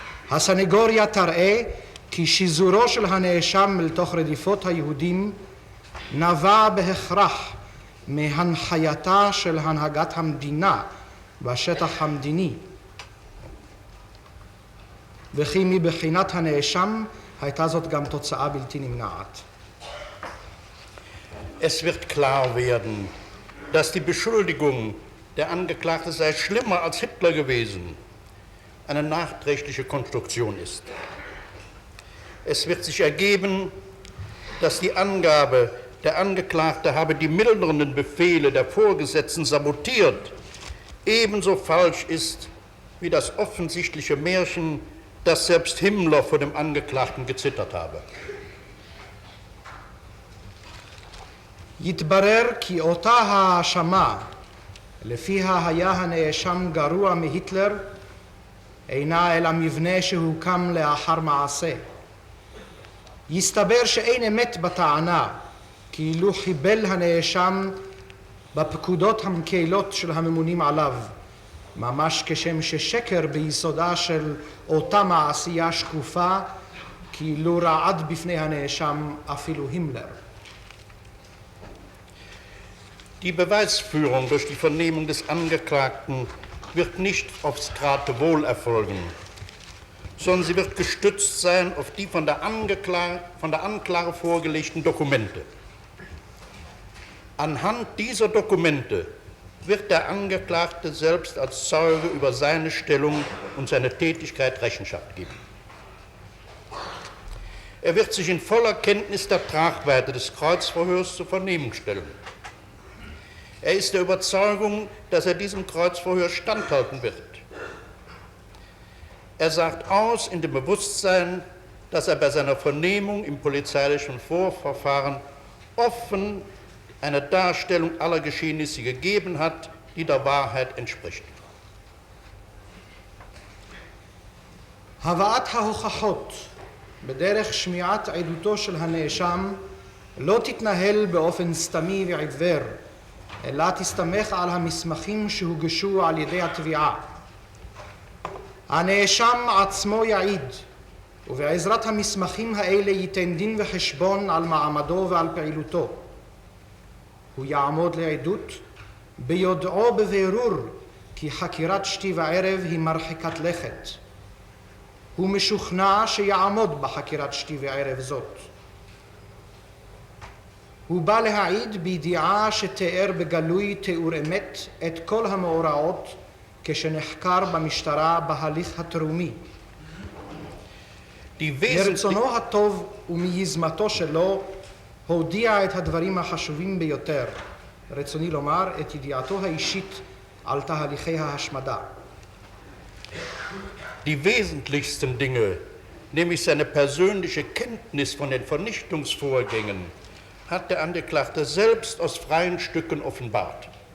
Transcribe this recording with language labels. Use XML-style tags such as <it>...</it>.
<he>הסנגוריה תראה כי שיזורו של הנאשם אל תוך רדיפות היהודים נבע בהכרח מהנחייתה של הנהגת המדינה בשטח המדיני, וכי מבחינת הנאשם הייתה זאת גם תוצאה בלתי נמנעת.</he> <de>Es wird klar werden, dass die Beschuldigung, der Angeklagte sei schlimmer als Hitler gewesen, eine nachträgliche Konstruktion ist. Es wird sich ergeben, dass die Angabe, der Angeklagte habe die mildernden Befehle der Vorgesetzten sabotiert, ebenso falsch ist wie das offensichtliche Märchen, dass selbst Himmler vor dem Angeklagten gezittert habe.</de> <he>יתברר כי אותה ההאשמה לפיה היה הנאשם גרוע מהיטלר אינה אלא מבנה שהוקם לאחר מעשה. יסתבר שאין אמת בטענה כאילו חיבל הנאשם בפקודות המקלות של הממונים עליו, ממש כשם ששקר ביסודה של אותה מעשייה שקופה כאילו רעד בפני הנאשם אפילו הימלר.</he> <de>Die Beweisführung durch die Vernehmung des Angeklagten wird nicht aufs Geratewohl erfolgen, sondern sie wird gestützt sein auf die von der Anklage vorgelegten Dokumente. Anhand dieser Dokumente wird der Angeklagte selbst als Zeuge über seine Stellung und seine Tätigkeit Rechenschaft geben. Er wird sich in voller Kenntnis der Tragweite des Kreuzverhörs zur Vernehmung stellen. Er ist der Überzeugung, dass er diesem Kreuzverhör standhalten wird. Er sagt aus in dem Bewusstsein, dass er bei seiner Vernehmung im polizeilichen Vorverfahren offen eine Darstellung aller Geschehnisse gegeben hat, die der Wahrheit entspricht.</de> <he>הבאת ההוכחות בדרך שמיעת עדותו של הנאשם לא תתנהל באופן סתמי ועיוור, אלא תסתמך על המסמכים שהוגשו על ידי התביעה. הנאשם עצמו יעיד, ובעזרת המסמכים האלה ייתן דין וחשבון על מעמדו ועל פעילותו. הוא יעמוד לעדות ביודעו בבירור כי חקירת שתי וערב היא מרחיקת לכת. הוא משוכנע שיעמוד בחקירת שתי וערב זאת. הוא בא להעיד בידיעה שתיאר בגלוי תיאור אמת את כל המאורעות כשנחקר במשטרה בהליך התרומי. מרצונו הטוב ומיזמתו שלו הודיע את הדברים החשובים ביותר, רצוני לומר את ידיעתו האישית על תהליכי ההשמדה.</he> <de>Die wesentlichsten Dinge, nämlich seine persönliche Kenntnis von den Vernichtungsvorgängen, hat der Angeklagte selbst aus freien Stücken offenbart.</de>